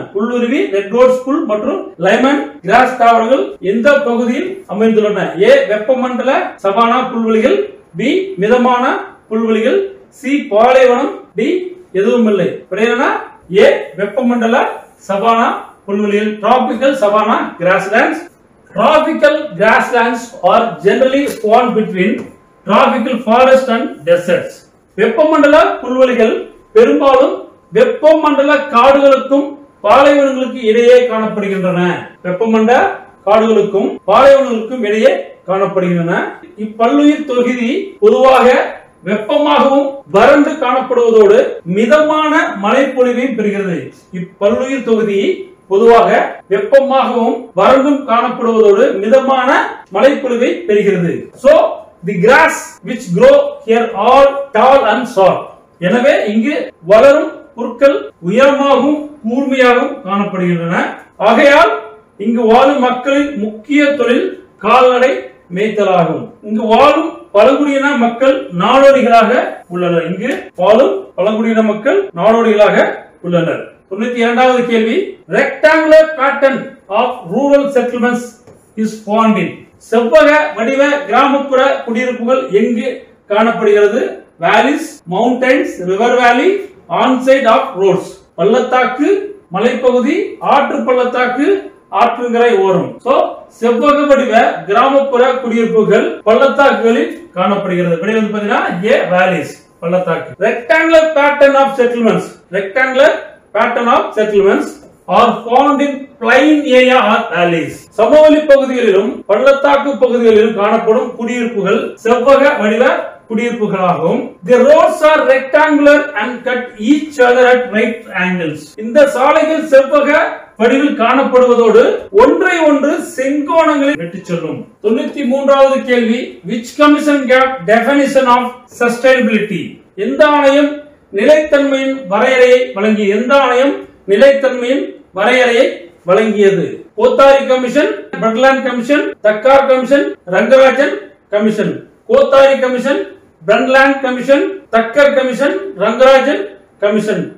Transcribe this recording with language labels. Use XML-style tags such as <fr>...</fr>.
<ta>புல்லுருவி, redwood spool மற்றும் லைமன் cross தாவரங்கள் எந்த பகுதியில் அமைந்துள்ளன? ஏ வெப்பமண்டல சவானா புல்வெளிகள், பி மிதமான புல்வெளிகள், சி பாலைவனம், டி எதுவும் இல்லை. ஏ வெப்பமண்டல சவானா புல்வெளிகள்,</ta> <en>Tropical savanna grasslands. Tropical grasslands are generally found between tropical forests and deserts.</en> <ta>வெப்பமண்டல புல்வெளிகள் பெரும்பாலும் வெப்பமண்டல காடுகளுக்கும் பாலைவனங்களுக்கு இடையே காணப்படுகின்றன. வெப்பமண்டல காடுகளுக்கும் பாலைவனங்களுக்கும் இடையே காணப்படுகின்றன. இப்பல்லுயிர் தொகுதி பொதுவாக வெப்பமாகவும் வறண்டு காணப்படுவதோடு மிதமான மழைப்பொழிவையும் பெறுகிறது. இப்பல்லுயிர் தொகுதி பொதுவாக வெப்பமாகவும் வறண்டும் காணப்படுவதோடு மிதமான மழைப்பொழிவை பெறுகிறது.</ta> <en>So the grass which grow here are tall and short.</en> <ta>எனவே இங்கு வளரும் புற்கள் உயரமாகவும் கூர்மையாகவும் காணப்படுகின்றன. ஆகையால் இங்கு வாழும் மக்களின் முக்கிய தொழில் கால்நடை மேய்த்தலாகும். இங்கு வாழும் பழங்குடியின மக்கள் நாடோடிகளாக உள்ளனர். இங்கு வாழும் பழங்குடியின மக்கள் நாடோடிகளாக உள்ளனர். 92வது கேள்வி,</ta> <en>rectangular pattern of rural settlements is found in.</en> <ta>செவ்வக வடிவ கிராமப்புற குடியிருப்புகள் எங்கு காணப்படுகிறது?</ta> <en>valleys, mountains, river valley, on side of roads.</en> <ta>பள்ளத்தாக்கு, மலைப்பகுதி, ஆற்று பள்ளத்தாக்கு, ஆற்றுங்கரை ஓரம். சோ செவ்வக வடிவ கிராமப்புற குடியிருப்புகள் பள்ளத்தாக்குகளில் காணப்படுகிறது. விடை வந்து பாத்தீங்கன்னா ஏ valleys, பள்ளத்தாக்கு.</ta> <en>rectangular pattern of settlements, rectangular pattern of settlements are found in plain area or valleys.</en> <ta>சமவெளி பகுதிகளிலும் பள்ளத்தாக்கு பகுதிகளிலும் காணப்படும் குடியிருப்புகள் செவ்வக வடிவ குடியிருப்புகளாகும்.</ta> <en>The roads are rectangular and cut each other at right angles.</en> <ta>இந்த சாலைகள் செவ்வக வடிவில் காணப்படுவதோடு ஒன்றை ஒன்று செங்கோணங்களில் வெட்டிச் செல்லும். 93வது கேள்வி,</ta> <en>which commission gave definition of sustainability?</en> <ta>எந்த ஆணையம் நிலைத்தன்மையின் வரையறையை வழங்கியது? எந்த ஆணையம் நிலைத்தன்மையின் வரையறையை வழங்கியது? கோத்தாரி கமிஷன், பிரண்ட்லேண்ட் கமிஷன், தக்கார் commission, Rangarajan commission. Kothari commission, பிரண்ட்லேண்ட் commission, Tucker commission, Rangarajan commission.</ta>